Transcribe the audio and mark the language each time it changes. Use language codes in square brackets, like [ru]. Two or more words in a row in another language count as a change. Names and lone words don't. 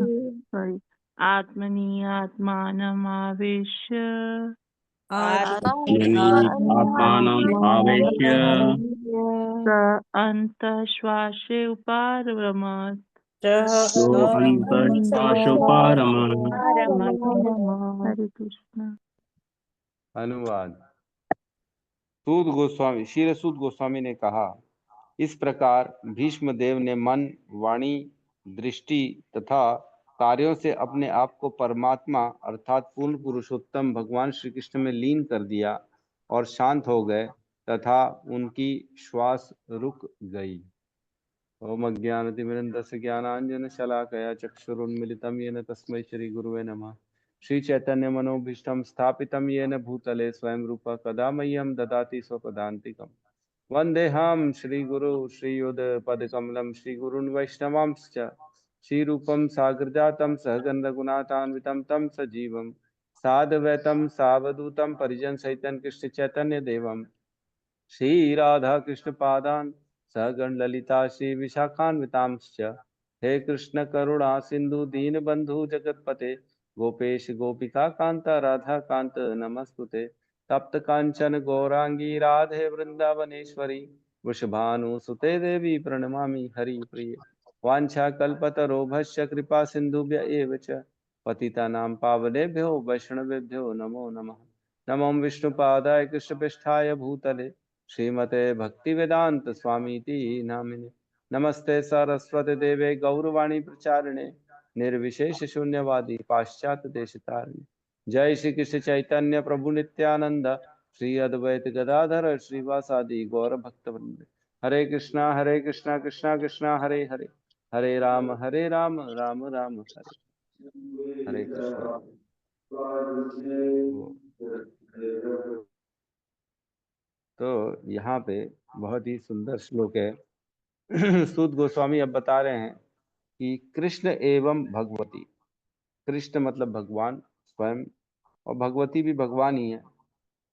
[sa] sorry, आत्मनि आत्मानमावेश्य आत्मनि आत्मानम् आवेश्य स अन्तःश्वासे उपारमत् सोऽन्तः श्वास उपारमत्। [hi] हरे कृष्ण। अनुवाद। सूत गोस्वामी श्री सूत गोस्वामी ने कहा, इस प्रकार भीष्म देव ने मन, वाणी, दृष्टि तथा कार्यों से अपने आप को परमात्मा अर्थात पूर्ण पुरुषोत्तम भगवान श्री कृष्ण में लीन कर दिया और शांत हो गए तथा उनकी श्वास रुक गई। [sa] ओम अज्ञानतिमिरन्दस्य ज्ञानाञ्जनशलाकया चक्षुरुन्मिलितं येन तस्मै श्रीगुरुवे नमः। श्रीचैतन्यमनोभीष्टं स्थापितं येन भूतले स्वयं रूपः कदा मह्यं ददाति स्वपदान्तिकम्। वन्देऽहं श्रीगुरु श्रीयुतपदकमलं श्रीगुरून् वैष्णवांश्च श्रीरूपं साग्रजातं सहगण रघुनाथान्वितं तं सजीवं साद्वैतं सावधूतं परिजनसहितं कृष्ण चैतन्य देवं श्री राधा कृष्ण पादान सहगण ललिता श्री विशाखान्वितांश्च हे कृष्ण करुणा सिंधु दीन बंधु जगतपते गोपेश गोपिका कांता राधा कांत नमस्तुते तप्त कांचन गौरांगी राधे वृंदावनेश्वरी वृषभानुसुते देवी प्रणमामि हरि प्रिय वाञ्छाकल्पतरोभस्य कृपा सिन्धुभ्य एव च पतितानां पावनेभ्यो वैष्णवेभ्यो नमो नमः। नमो विष्णुपादाय कृष्णपृष्ठाय भूतले श्रीमते भक्तिवेदांत स्वामीति नामिने। नमस्ते सरस्वती देवे गौरवाणी प्रचारिणे निर्विशेष शून्यवादी पाश्चात्य देशतारिणे। जय श्री कृष्ण चैतन्य प्रभु नित्यानंद श्री अद्वैत गदाधर श्रीवासादि गौर भक्तवृंद। हरे कृष्णा कृष्णा कृष्णा हरे हरे, हरे राम राम राम हरे हरे कृष्णा। [hi] तो यहाँ पे बहुत ही सुंदर श्लोक है। सूत गोस्वामी अब बता रहे हैं कि कृष्ण एवं भगवती, कृष्ण मतलब भगवान स्वयं और भगवती भी भगवान ही है।